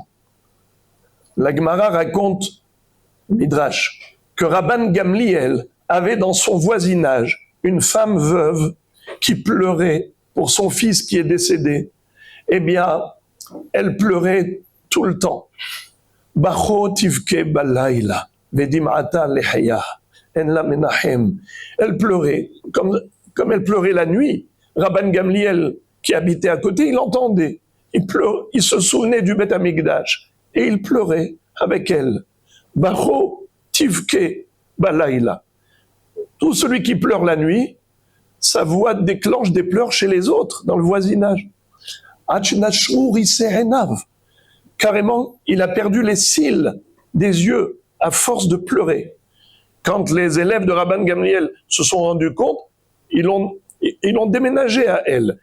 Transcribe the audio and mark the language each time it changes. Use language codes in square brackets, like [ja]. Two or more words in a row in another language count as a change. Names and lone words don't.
[fr] La Gemara raconte, Midrash, que Rabban Gamliel avait dans son voisinage une femme veuve qui pleurait pour son fils qui est décédé. Eh bien, elle pleurait tout le temps. [he] בכו תבכה בלילה, ודמעתה לחיה, אין לה מנחם. [fr] Elle pleurait, comme elle pleurait la nuit. Rabban Gamliel, qui habitait à côté, il entendait. Il se souvenait du [he] בית המקדש [fr] et il pleurait avec elle. [he] בכו תבכה בלילה. [fr] Tout celui qui pleure la nuit, sa voix déclenche des pleurs chez les autres, dans le voisinage. Carrément, il a perdu les cils des yeux à force de pleurer. Quand les élèves de Rabban Gamliel se sont rendus compte, ils l'ont déménagé à elle.